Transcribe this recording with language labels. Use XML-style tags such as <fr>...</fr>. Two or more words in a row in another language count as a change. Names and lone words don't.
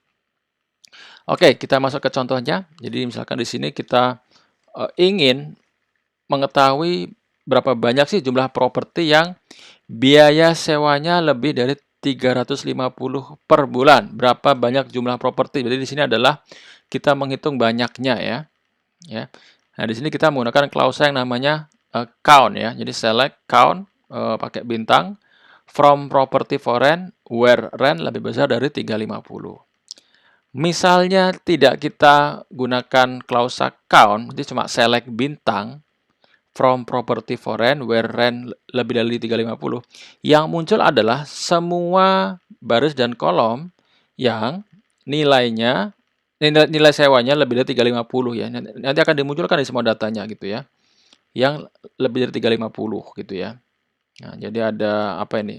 <id>Oke, kita masuk ke contohnya. Jadi misalkan di sini kita ingin mengetahui berapa banyak sih jumlah properti yang biaya sewanya lebih dari 350 per bulan. Berapa banyak jumlah properti? Jadi di sini adalah kita menghitung banyaknya ya. Nah, di sini kita menggunakan klausa yang namanya count ya. Jadi</id> <en>select count</en> <id>pakai bintang</id> <en>from property for rent where rent</en> <id>lebih besar dari 350. Misalnya tidak kita gunakan klausa count, jadi cuma select bintang</id> <en>from property for rent where rent</en> <id>lebih dari 350. Yang muncul adalah semua baris dan kolom yang nilai sewanya lebih dari 350 ya. Nanti akan dimunculkan di semua datanya gitu ya. Yang lebih dari 350 gitu ya. Nah, jadi ada apa ini?</id>